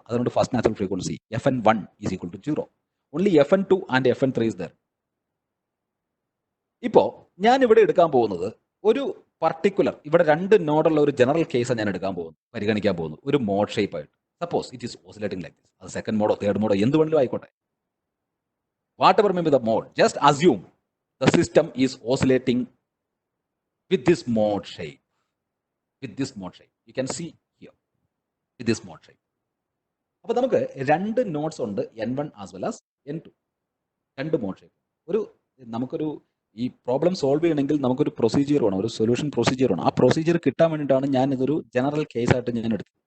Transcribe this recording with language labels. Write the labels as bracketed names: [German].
[English] അതുകൊണ്ട് first natural frequency FN1 is equal to 0. Only FN2 and FN3 is there. [Malayalam] ഇപ്പോൾ ഞാൻ ഇവിടെ എടുക്കാൻ പോകുന്നത് ഒരു പർട്ടിക്കുലർ, ഇവിടെ 2 നോഡുള്ള ഒരു ജനറൽ കേസാണ് ഞാൻ എടുക്കാൻ പോകുന്നത്, പരിഗണിക്കാൻ പോകുന്നത് ഒരു മോഡ് ഷേപ്പ് ആയിട്ട്. [English] Suppose it is oscillating like this. [Malayalam] അത് സെക്കൻഡ് മോഡോ തേർഡ് മോഡോ എന്ത് വേണമെങ്കിലും ആയിക്കോട്ടെ. [English] Whatever may be the mode, just assume the system is oscillating with this mode shape. With this mode shape. You can see here. With this mode shape. [Malayalam] അപ്പോൾ നമുക്ക് 2 nodes ഉണ്ട്, N1 as well as N2. 2 mode shape. നമുക്കൊരു ഈ problem solve ചെയ്യണമെങ്കിൽ നമുക്കൊരു procedure വേണം, ഒരു solution procedure വേണം. ആ പ്രൊസീജിയർ കിട്ടാൻ വേണ്ടിയിട്ടാണ് ഞാൻ ഇതൊരു ജനറൽ കേസായിട്ട് ഞാൻ എടുത്തത്.